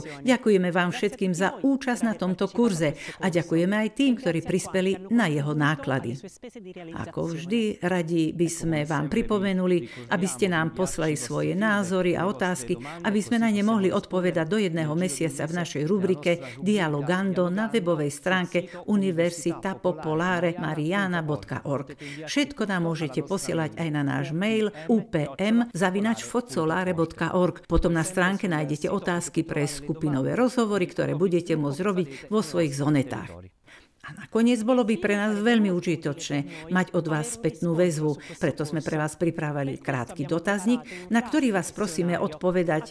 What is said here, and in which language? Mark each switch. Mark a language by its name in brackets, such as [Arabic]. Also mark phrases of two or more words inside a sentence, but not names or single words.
[Slovak] Ďakujeme vám všetkým za účasť na tomto kurze a ďakujeme aj tým, ktorí prispeli na jeho náklady. Ako vždy, radi by sme vám pripomenuli, aby ste nám poslali svoje názory a otázky, aby sme na ne mohli odpovedať do 1 mesiaca v našej rubrike Dialogando na webovej stránke Università Popolare focolare.mariana.org. Všetko nám môžete posielať aj na náš mail upm@focolare.org. Potom na stránke nájdete otázky pre skupinové rozhovory, ktoré budete môcť robiť vo svojich zonetách. A nakoniec bolo by pre nás veľmi užitočné mať od vás spätnú väzbu, preto sme pre vás pripravili krátky dotazník, na ktorý vás prosíme odpovedať.